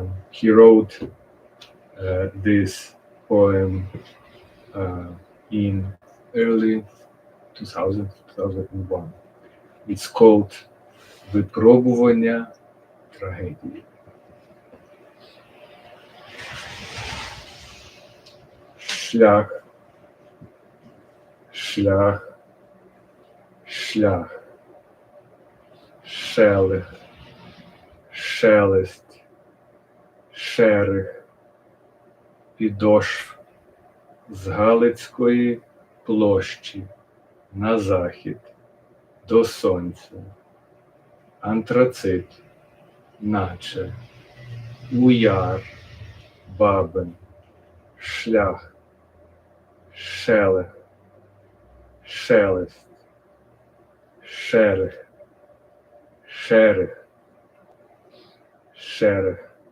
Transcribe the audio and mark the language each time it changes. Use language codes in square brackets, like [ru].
[en] He wrote this poem in early 2001. It's called Випробування трагедії. [uk] Шлях, шлях, шлях, шелех, шелест, шерех, підошв з Галицької площі на захід до сонця. Антрацит, наче, уяр, бабин, шлях, шелех, шелест, шерех, шерех, шерех.